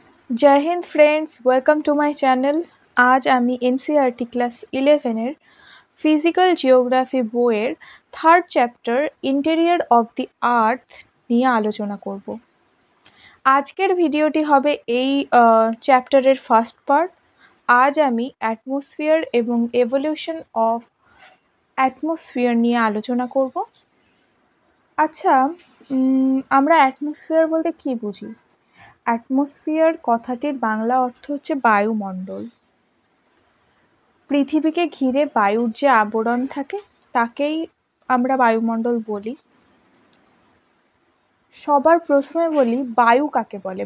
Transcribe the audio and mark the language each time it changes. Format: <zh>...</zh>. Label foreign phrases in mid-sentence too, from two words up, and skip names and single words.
<hi>जय हिंद</hi> <en>friends, welcome to my channel.</en> <bn>আজ আমি एनसीईआरटी क्लास 11</bn> <en>physical geography</en> <bn>बोइएर</bn> <en>third chapter Interior of the Earth</en> <bn>নিয়ে আলোচনা করব। আজকের ভিডিওটি হবে এই চ্যাপ্টারের</bn> <en>first part.</en> <bn>আজ আমি অ্যাটমোসফিয়ার এবং</bn> <en>evolution of atmosphere</en> <bn>নিয়ে আলোচনা করব। আচ্ছা, আমরা অ্যাটমোসফিয়ার বলতে কী বুঝি? অ্যাটমসফিয়ার কথাটির বাংলা অর্থ হচ্ছে বায়ুমণ্ডল। পৃথিবীকে ঘিরে বায়ুর যে আবরণ থাকে তাকেই আমরা বায়ুমণ্ডল বলি। সবার প্রথমে বলি বায়ু কাকে বলে।</bn>